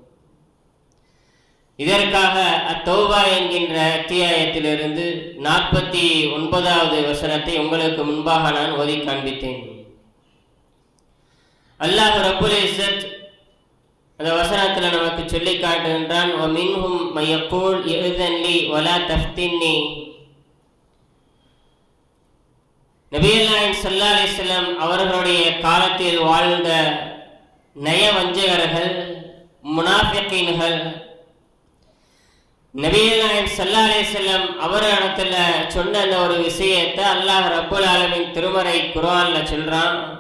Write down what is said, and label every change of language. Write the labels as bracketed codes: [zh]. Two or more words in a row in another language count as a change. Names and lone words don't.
[ta] இதற்காக அத்தௌபா என்கின்ற அத்தியாயத்திலிருந்து 49வது வசனத்தை உங்களுக்கு முன்பாக நான் ஓதி காண்பித்தேன். [ar] الله رب العزة [ta] அந்த வசனத்தில் நமக்கு சொல்லி காட்டுகின்றான், [ar] وَمِنْهُمْ مَن يَقُولُ إِذْنِ لِي وَلَا تَفْتِنِّي. [ta] நபிகள் நாயகம் [ar] صلى الله عليه وسلم [ta] அவர்களுடைய காலத்தில் வாழ்ந்த நயவஞ்சகர்கள், முனாஃபிகீன்கள் நபிகள் நாயகம் [ar] صلى الله عليه وسلم [ta] அவரிடத்துல சொன்ன அந்த ஒரு விஷயத்தை [ar] الله رب العالمين [ta] திருமறை குர்ஆன்ல சொல்றான்.